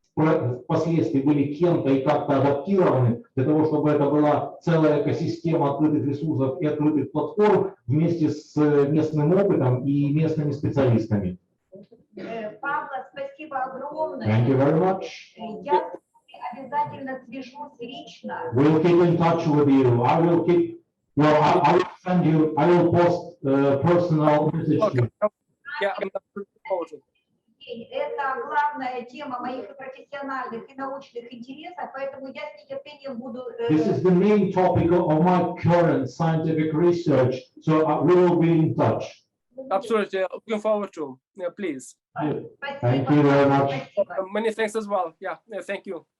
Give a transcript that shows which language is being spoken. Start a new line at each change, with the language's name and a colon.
Russian: впоследствии были кем-то и как-то адаптированы для того, чтобы это была целая экосистема открытых ресурсов и открытых платформ вместе с местным опытом и местными специалистами. Пабло, спасибо огромное.
English: Thank you very much.
Russian: Я с вами обязательно свяжусь лично.
English: We'll keep in touch with you. I will keep. Well, I will send you. I will post personal message to you. Yeah, I'm not proposing.
Russian: Это главная тема моих профессиональных и научных интересов, поэтому я с нетерпением буду...
English: This is the main topic of my current scientific research, so we will be in touch. Absolutely, looking forward to. Yeah, please. Thank you very much. Many thanks as well. Yeah, thank you.